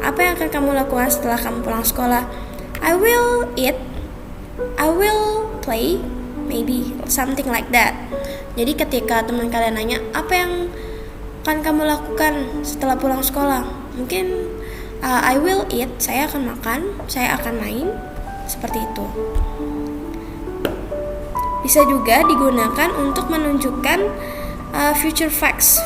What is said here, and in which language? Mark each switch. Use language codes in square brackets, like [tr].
[id] Apa yang akan kamu lakukan setelah kamu pulang sekolah? [en] I will eat, I will play, maybe something like that. [id] Jadi ketika teman kalian nanya, apa yang akan kamu lakukan setelah pulang sekolah? Mungkin [en] I will eat, [id] saya akan makan, saya akan main, seperti itu. Bisa juga digunakan untuk menunjukkan future facts.